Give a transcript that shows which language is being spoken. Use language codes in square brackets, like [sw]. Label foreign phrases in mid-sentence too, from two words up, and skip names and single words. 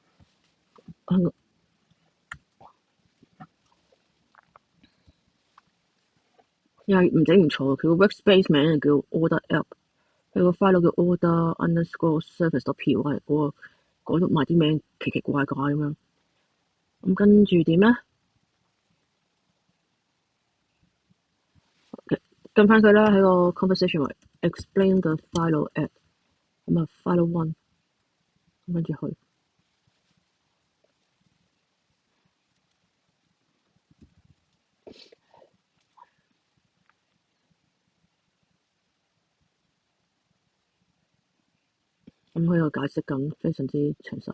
[yue] 又係唔整唔錯，佢個 workspace 名叫 order app，佢個 file 叫 order_service.py，我改咗埋啲名奇奇怪怪咁樣。咁跟住點咧？跟翻佢啦，喺個 conversation 位 [en] explain the file app， [yue] 咁啊 file 1，咁跟住去。咁佢又解釋緊，非常之詳細。